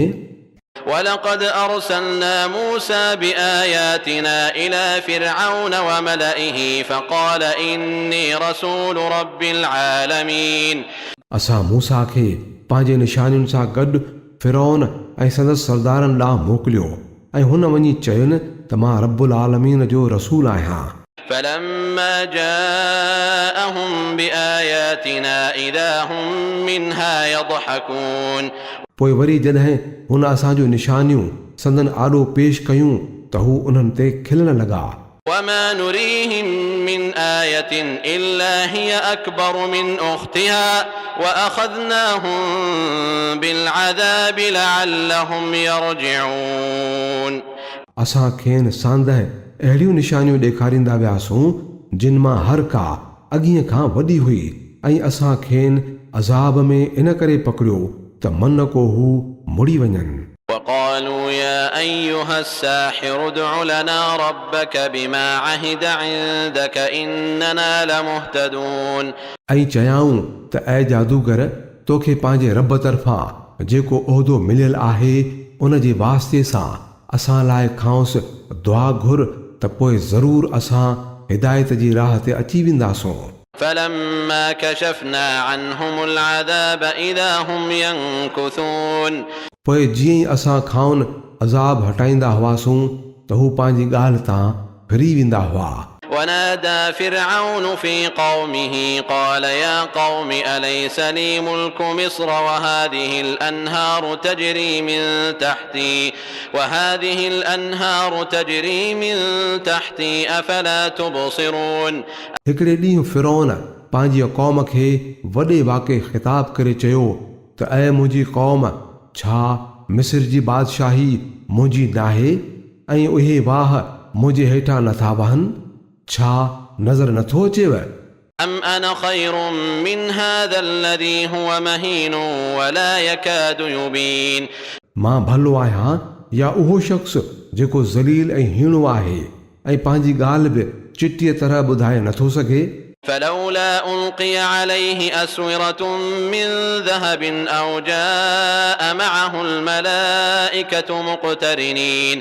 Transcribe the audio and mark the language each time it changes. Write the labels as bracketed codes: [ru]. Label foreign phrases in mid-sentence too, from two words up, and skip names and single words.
[ar] ولقد أرسلنا موسى بآياتنا إلى فرعون وملئه فقال إني رسول رب العالمين [sd] असां मूसा खे पंहिंजे निशानियुनि सां गॾु फिरौन ऐं संदसि सरदारनि ॾांहुं मोकिलियो ऐं हुन वञी चयुनि त मां [ar] رب العالمين [sd] जो रसूल आहियां [ar] فلما جاءهم بآياتنا إذا هم منها يضحكون [sd] पोइ वरी जॾहिं हुन असांजो निशानियूं संदन आॾो पेश कयूं त हू उन्हनि ते खिलण लॻा [ar] وما نريهم من آية إلا هي أكبر من أختها وأخذناهم بالعذاب لعلهم يرجعون [sd] असां खेनि सांदहि अहिड़ियूं निशानियूं ॾेखारींदा वियासूं जिन मां हर का अॻीअ खां वॾी हुई ऐं असां खेनि अज़ाब में इन करे पकड़ियो त मन को हू मुड़ी वञनि [ar] وقالوا يا أيها الساحر ادع لنا ربك بما عهد عندك إننا لمهتدون [sd] ऐं चयाऊं त ऐं जादूगर तोखे पंहिंजे रब तरफ़ां जेको उहिदो मिलियल आहे उन जे वास्ते सां असां लाइ खांसि दुआ घुर त पोइ ज़रूरु असां हिदायत जी राह ते अची वेंदासूं [ar] فلما كشفنا عنهم العذاب إذا هم ينكثون [sd] पोइ जीअं ई असां खाउन अज़ाब हटाईंदा हुआसूं त हू पंहिंजी ॻाल्हि तां फिरी वेंदा हुआ [ar] ونادى فرعون في قومه قال يا قوم أليس لي ملك مصر وهذه الأنهار تجري من تحتي أفلا تبصرون [sd] हिकिड़े ॾींहुं फिरौन पंहिंजी क़ौम खे वॾे वाक़े ख़िताब करे चयो त ऐं मुंहिंजी क़ौम छा मिस्र जी बादशाही मुंहिंजी नाहे ऐं उहे वाह मुंहिंजे हेठां नथा वहनि छा नज़र नथो अचेव [ar] أم أنا خير من هذا الذي هو مهين ولا يكاد يبين [sd] मां भलो आहियां या उहो शख़्स जेको ज़लील ऐं हीणो आहे ऐं पंहिंजी ॻाल्हि बि चिटीअ तरह ॿुधाए नथो सघे [ar] فلولا ألقي عليه أسورة من ذهب أو جاء معه الملائكة مقترنين